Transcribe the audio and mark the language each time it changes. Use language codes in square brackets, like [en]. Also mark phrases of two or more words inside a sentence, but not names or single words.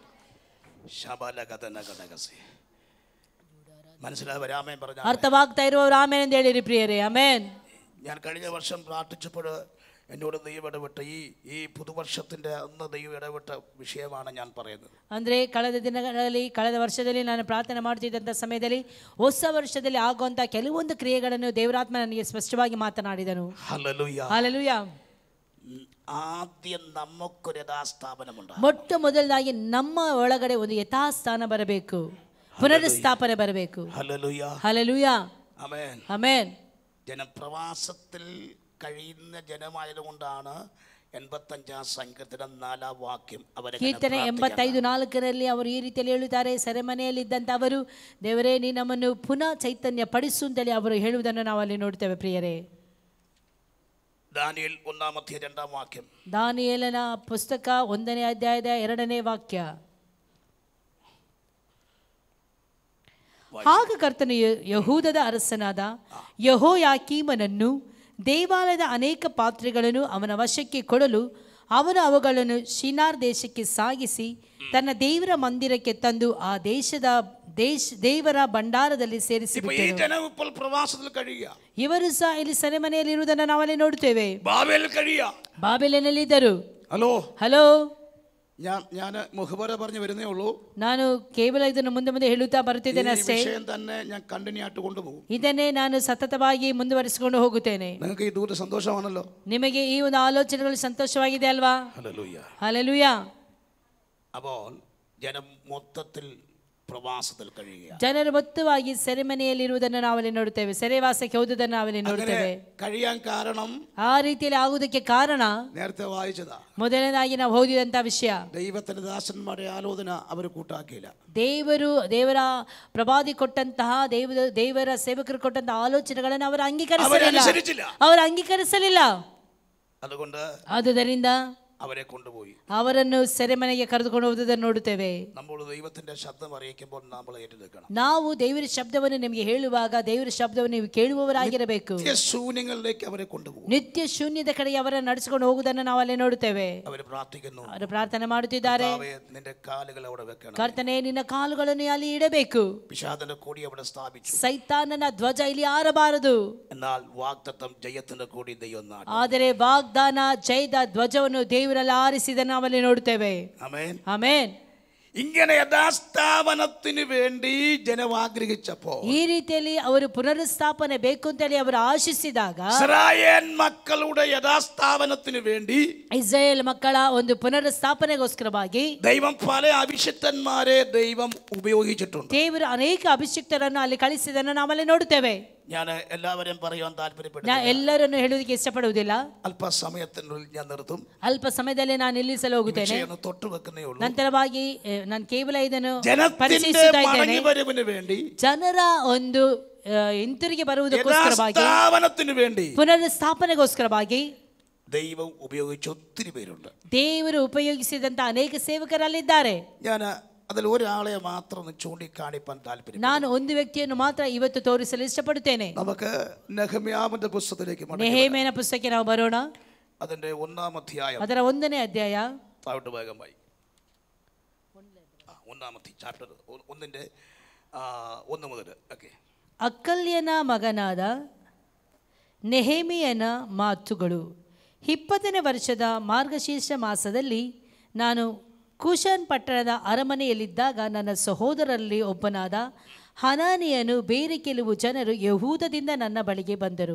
[ml] മനസ്സിലായവർ ആമേൻ പറഞ്ഞു. [kn] ಅರ್ಥವಾಗ್ತಾ ಇರುವವರು ಆಮೇನ್ ಎಂದು ಹೇಳಿರಿ ಪ್ರಿಯರೇ. ಆಮೇನ್. [ml] ഞാൻ കഴിഞ്ഞ വർഷം പ്രാർത്ഥിച്ചപ്പോൾ എന്നോട് ദൈവം ഇടപെട്ട ഈ പുതുവർഷത്തിന്റെ അന്ന് ദൈവം ഇടപെട്ട വിഷയമാണ് ഞാൻ പറയുന്നത്. [kn] ಅಂದರೆ ಕಳೆದ ದಿನಗಳಲ್ಲಿ ಕಳೆದ ವರ್ಷದಲ್ಲಿ ನಾನು ಪ್ರಾರ್ಥನೆ ಮಾಡ್ತಿದ್ದಂಥ ಸಮಯದಲ್ಲಿ ಹೊಸ ವರ್ಷದಲ್ಲಿ ಆಗುವಂಥ ಕೆಲವೊಂದು ಕ್ರಿಯೆಗಳನ್ನು ದೇವರಾತ್ಮ ನನಗೆ ಸ್ಪಷ್ಟವಾಗಿ ಮಾತನಾಡಿದನು. [ml] ഹല്ലേലൂയ [kn] ಹಲ್ಲೆಲೂಯಾ. [ml] ആദ്യം നമുക്കൊരു യഥാസ്ഥാപനമുണ്ട്. [kn] ಮೊಟ್ಟ ಮೊದಲದಾಗಿ ನಮ್ಮ ಒಳಗಡೆ ಒಂದು ಯಥಾಸ್ಥಾನ ಬರಬೇಕು, ಪುನರುಸ್ಥಾಪನೆ ಬರಬೇಕು. [ml] ഹല്ലേലൂയ [kn] ಹಲ್ಲೆಲೂಯಾ. [ml] ആമേൻ [kn] ಆಮೆನ್. [ml] ജനപ്രവാസത്തിൽ കഴിയുന്ന ജനമായതുകൊണ്ടാണ് 85 സങ്കീർത്തനം 4 വാക്യം അവരെ [kn] ಕೀರ್ತನೆ 85:4 ಅವರು ಈ ರೀತಿಯಲ್ಲಿ ಹೇಳುತ್ತಾರೆ, ಸೆರೆಮನೆಯಲ್ಲಿದ್ದಂಥ ಅವರು ದೇವರೇ ನೀ ನಮ್ಮನ್ನು ಪುನಃ ಚೈತನ್ಯ ಪಡಿಸು ಅಂತೇಳಿ ಅವರು ಹೇಳುವುದನ್ನು ನಾವು ಅಲ್ಲಿ ನೋಡ್ತೇವೆ ಪ್ರಿಯರೇ. [ml] ദാനിയേൽ 1-2 വാക്യം. [kn] ದಾನಿಯೇಲನ ಪುಸ್ತಕ 1ನೇ ಅಧ್ಯಾಯದ 2ನೇ ವಾಕ್ಯ. ಆಗ ಕರ್ತನು ಯಹೂದದ ಅರಸನಾದ ಯೆಹೋಯಾಕೀಮನನ್ನು ದೇವಾಲಯದ ಅನೇಕ ಪಾತ್ರೆಗಳನ್ನು ಅವನ ವಶಕ್ಕೆ ಕೊಡಲು ಅವನು ಅವುಗಳನ್ನು ಶಿನಾರ್ ದೇಶಕ್ಕೆ ಸಾಗಿಸಿ ತನ್ನ ದೇವರ ಮಂದಿರಕ್ಕೆ ತಂದು ಆ ದೇವರ ಭಂಡಾರದಲ್ಲಿ ಸೇರಿಸಿಬಿಟ್ಟನು. ಇವರು ಸಹ ಇಲ್ಲಿ ಸೆರೆಮನೆಯಲ್ಲಿ ಇರುವುದನ್ನು ನಾವಲ್ಲಿ ನೋಡುತ್ತೇವೆ. ಬಾಬೆಲಿನಲ್ಲಿದ್ದರು. ಹಲೋ, [ml] ഞാൻ മുഖവര പറഞ്ഞു വരുന്നേ ഉള്ളൂ. [kn] ನಾನು ಕೇವಲ ಇದನ್ನು ಮುಂದೆ ಹೇಳುತ್ತಾ ಬರುತ್ತಿದ್ದೇನೆ ಅಷ್ಟೇ. [ml] തന്നെ ഞാൻ കണ്ടിന്യൂ ആയിട്ട് കൊണ്ടുപോകും. [kn] ಇದನ್ನೇ ನಾನು ಸತತವಾಗಿ ಮುಂದುವರಿಸಿಕೊಂಡು ಹೋಗುತ್ತೇನೆ. [ml] നിങ്ങൾക്ക് ഈ ദൂര സന്തോഷമാണല്ലോ. [kn] ನಿಮಗೆ ಈ ಒಂದು ಆಲೋಚನೆಗಳು ಸಂತೋಷವಾಗಿದೆ ಅಲ್ವಾ? [ml] ഹല്ലേലൂയ. ഹല്ലേലൂയ. അപ്പോൾ ജനം മൊത്തത്തിൽ പ്രവാസത്തിൽ കഴിയുക. [kn] ಜನರು ಮೊತ್ತವಾಗಿ ಸೆರೆಮನೆಯಲ್ಲಿರುವುದನ್ನು ನಾವಲ್ಲಿ ನೋಡುತ್ತೇವೆ, ಸೆರೆವಾಸಕ್ಕೆ ಹೋದುದನ್ನು ನಾವಲ್ಲಿ ನೋಡುತ್ತೇವೆ. [ml] കഴിയാൻ കാരണം, [kn] ಆ ರೀತಿಯಲ್ಲಿ ಆಗುವುದಕ್ಕೆ ಕಾರಣ [ml] നേരത്തെ വായിച്ചതാ, [kn] ಮೊದಲನೇದಾಗಿ ನಾವು ಓದಿದಂತ ವಿಷಯ, [ml] ദൈവത്തിന്റെ ദാസന്മാരുടെ ആലോചന അവർ കൂട്ടാക്കിയില്ല. [kn] ದೇವರ ಪ್ರವಾದಿ ಕೊಟ್ಟಂತಹ ದೇವರ ಸೇವಕರು ಕೊಟ್ಟಂತಹ ಆಲೋಚನೆಗಳನ್ನು ಅವರು ಅಂಗೀಕರಿಸಲಿಲ್ಲ. ಆದುದರಿಂದ [ml] അവരെ കൊണ്ടുപോയി [kn] ಅವರನ್ನು ಸೆರೆಮನೆಗೆ ಕರೆದುಕೊಂಡು ಹೋಗುವುದನ್ನು ನೋಡುತ್ತೇವೆ. ನಾವು ದೇವರ ಶಬ್ದವನ್ನು ನಿಮಗೆ ಹೇಳುವಾಗ ದೇವರ ಶಬ್ದವನ್ನು ನೀವು ಕೇಳುವವರಾಗಿರಬೇಕು. ನಿತ್ಯ ಶೂನ್ಯದ ಕಡೆಗೆ ಅವರನ್ನು ನಡೆಸಿಕೊಂಡು ಹೋಗುವುದನ್ನು ನಾವು ಅಲ್ಲಿ ನೋಡುತ್ತೇವೆ. ಅವರು ಪ್ರಾರ್ಥನೆ ಮಾಡುತ್ತಿದ್ದಾರೆ, ಕರ್ತನೇ ನಿನ್ನ ಕಾಲುಗಳನ್ನು ಅಲ್ಲಿ ಇಡಬೇಕು, ಸೈತಾನನ ಧ್ವಜ ಇಲ್ಲಿ ಆರಬಾರದು. ಆದರೆ ವಾಗ್ದಾನ ಜಯದ ಧ್ವಜವನ್ನು ದೇವರಲ್ಲಿ ಆರಿಸಿದ ನಾವಲ್ಲಿ ನೋಡುತ್ತೇವೆ. ಆಮೆನ್. [ml] ഇങ്ങനെ യഥാസ്ഥാപനത്തിന് വേണ്ടി ജനം ആഗ്രഹിച്ചപ്പോൾ, [kn] ಈ ರೀತಿಯಲ್ಲಿ ಅವರು ಪುನರುಸ್ಥಾಪನೆ ಬೇಕು ಅಂತೇಳಿ ಅವರು ಆಶಿಸಿದಾಗ, [ml] ഇസ്രായേൽ മക്കളുടെ യഥാസ്ഥാപനത്തിന് വേണ്ടി [kn] ಇಸ್ರಾಯೇಲ್ ಮಕ್ಕಳ ಒಂದು ಪುನರುಸ್ಥಾಪನೆಗೋಸ್ಕರವಾಗಿ [ml] ദൈവം പല അഭിഷിക്തന്മാരെ ദൈവം ഉപയോഗിച്ചിട്ടുണ്ട്. [kn] ದೇವರು ಅನೇಕ ಅಭಿಷಿಕ್ತರನ್ನು ಅಲ್ಲಿ ಕಳಿಸಿದನ್ನು ನಾವಲ್ಲಿ ನೋಡುತ್ತೇವೆ. [ml] ഞാൻ എല്ലാവരെയും പറയാൻ താല്പര്യപ്പെടുന്നു. [kn] ನಾನು ಎಲ್ಲರನ್ನು ಹೇಳುವುದಕ್ಕೆ ಇಷ್ಟಪಡುವುದಿಲ್ಲ. [ml] ಅಲ್ಪಸಮಯത്തിനുള്ളിൽ ഞാൻ നിർത്തും. [kn] ಅಲ್ಪ ಸಮಯದಲ್ಲಿ ನಾನು ನಿಲ್ಲಿಸಲು ಹೋಗುತ್ತೇನೆ. [ml] തൊട്ടുവെക്കുന്നേ ഉള്ളൂ. [kn] ನಂತರವಾಗಿ ನಾನು ಕೇವಲ ಇದನ್ನು ಪರಿಚಯಿಸುತ್ತಾ ಇದ್ದೇನೆ. ಜನರ ಒಂದು ಹಿಂತಿರುಗಿ ಬರುವುದಕ್ಕೋಸ್ಕರವಾಗಿ, ಪುನರುಸ್ಥಾಪನೆಗೋಸ್ಕರವಾಗಿ [ml] ദൈവം ഉപയോഗിച്ച ഒത്തിരി പേരുണ്ട്. [kn] ದೇವರು ಉಪಯೋಗಿಸಿದಂತ ಅನೇಕ ಸೇವಕರಲ್ಲಿದ್ದಾರೆ. [ml] ഞാൻ അതിൽ ഒരാളെ മാത്രം ചൂണ്ടിക്കാണിപ്പാൻ താല്പര്യം. [kn] ನಾನು ಒಂದು ವ್ಯಕ್ತಿಯನ್ನು ಮಾತ್ರ ಇವತ್ತು ತೋರಿಸಲು ಇಷ್ಟಪಡುತ್ತೇನೆ. [ml] നമുക്ക് നെഹെമ്യാവിന്റെ പുസ്തകത്തിലേക്ക് [kn] നെഹെമ്ಯನ ಪುಸ್ತಕಕ್ಕೆ ನಾವು ಬರೋಣ. [ml] അതിന്റെ 1-ാം അധ്യായം, [kn] ಅದರ 1ನೇ ಅಧ್ಯಾಯ, [ml] താഴോട്ട് വേഗമായി 1-ാം ചാപ്റ്റർ 1ന്റെ 1 മുതൽ. ഓക്കേ. [kn] ಅಕ್ಕಲ್ಯನ ಮಗನಾದ ನೆಹೆಮೀಯನ ಮಾತುಗಳು. 20ನೇ ವರ್ಷದ ಮಾರ್ಗಶೀರ್ಷ ಮಾಸದಲ್ಲಿ ನಾನು ಕೂಷನ್ ಪಟ್ಟಣದ ಅರಮನೆಯಲ್ಲಿದ್ದಾಗ ನನ್ನ ಸಹೋದರರಲ್ಲಿ ಒಬ್ಬನಾದ ಹನಾನಿಯನು ಬೇರೆ ಕೆಲವು ಜನರು ಯಹೂದದಿಂದ ನನ್ನ ಬಳಿಗೆ ಬಂದರು.